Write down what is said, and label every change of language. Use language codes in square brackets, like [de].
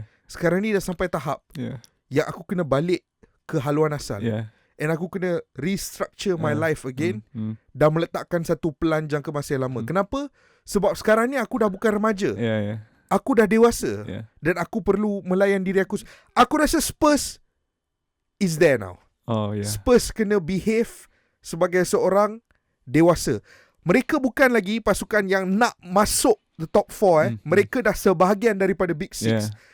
[ms] Sekarang ni dah sampai tahap yang aku kena balik ke haluan asal. And aku kena restructure my life again dan meletakkan satu plan jangka masa yang lama. Kenapa? Sebab sekarang ni aku dah bukan remaja. Aku dah dewasa. Dan aku perlu melayan diri aku. [en] Aku rasa Spurs is there now. [ms] Spurs kena behave sebagai seorang dewasa. Mereka bukan lagi pasukan yang nak masuk the top 4. Mereka dah sebahagian daripada Big 6.